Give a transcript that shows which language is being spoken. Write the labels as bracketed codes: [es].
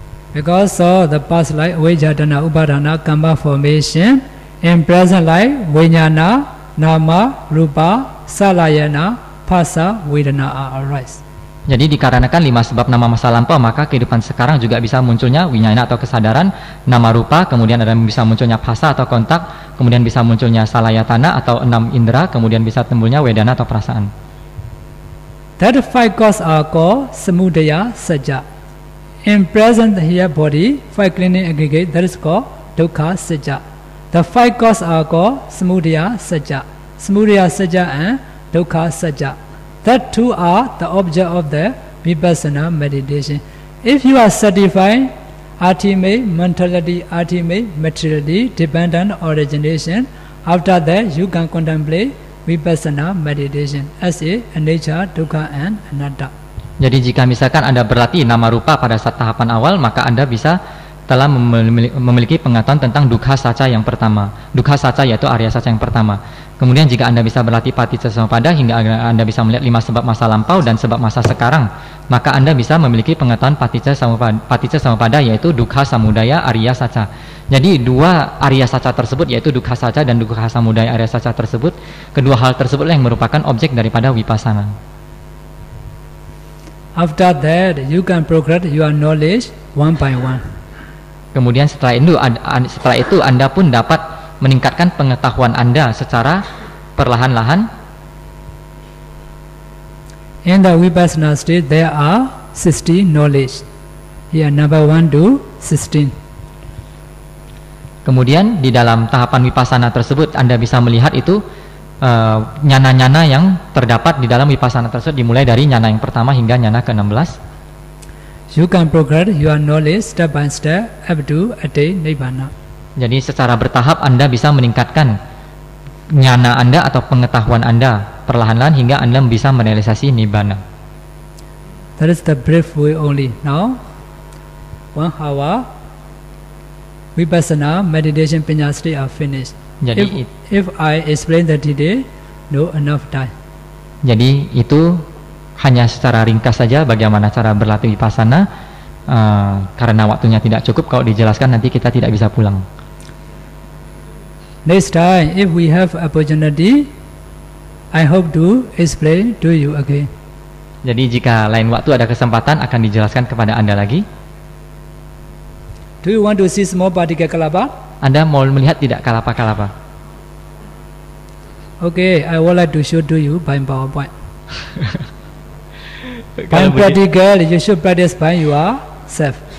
[en] Because of the past life, avijja tana upadana karma formation, in present life, vijnana, nama, rupa, salayana, phassa, vedana arise. [id] Jadi dikarenakan 5 sebab nama masa lampau, maka kehidupan sekarang juga bisa munculnya winyana atau kesadaran, nama rupa, kemudian ada bisa munculnya phassa atau kontak, kemudian bisa munculnya salayatana atau 6 indera, kemudian bisa timbulnya vedana atau perasaan. [en] That five causes are called samudaya sajja. In present here body, five clinging aggregate, that is called dukkha sajja. The five causes are called samudaya sajja. Samudaya Sajja and Dukkha Sajja. That two are the object of the Vipassana meditation. If you are satisfied, ultimate mentality, ultimate materiality, dependent origination, after that you can contemplate Vipassana meditation as a nature, dukkha and anatta. [id] Jadi jika misalkan Anda berlatih nama rupa pada saat tahapan awal, maka Anda bisa telah memiliki pengetahuan tentang dukkha saca yang pertama. Dukkha saca yaitu Arya saca yang pertama. Kemudian jika Anda bisa berlatih paticca samuppada hingga Anda bisa melihat 5 sebab masa lampau dan sebab masa sekarang, maka Anda bisa memiliki pengetahuan paticca samuppada yaitu dukkha samudaya Arya saca. Jadi dua Arya saca tersebut yaitu dukkha saca dan dukkha samudaya Arya saca tersebut, kedua hal tersebut yang merupakan objek daripada vipassana. [en] After that, you can progress your knowledge one by one. [id] Kemudian setelah itu Anda pun dapat meningkatkan pengetahuan Anda secara perlahan-lahan. [en] In the Vipassana state, there are 60 knowledge. Here, number 1 to 16. [id] Kemudian di dalam tahapan vipassana tersebut Anda bisa melihat itu nyana-nyana yang terdapat di dalam vipassana tersebut dimulai dari nyana yang pertama hingga nyana ke-16. [en] You can progress your knowledge step by step up to attain nibbana. [id] Jadi secara bertahap Anda bisa meningkatkan nyana Anda atau pengetahuan Anda perlahan-lahan hingga Anda bisa merealisasi nibbana. [en] That is the brief way only. Now, 1 hour Vipassana meditation Panyasati are finished. [id] Jadi [en] if I explain the detail, no enough time. [id] Jadi itu hanya secara ringkas saja bagaimana cara berlatih vipassana, karena waktunya tidak cukup. Kalau dijelaskan nanti kita tidak bisa pulang. [en] Next time, if we have opportunity, I hope to explain to you again. [id] Jadi jika lain waktu ada kesempatan akan dijelaskan kepada Anda lagi. [en] Do you want to see small particle kalapa? [id] Anda mau melihat tidak kalapa-kalapa? [en] Okay, I would like to show to you by PowerPoint. By practical, you should practice by yourself.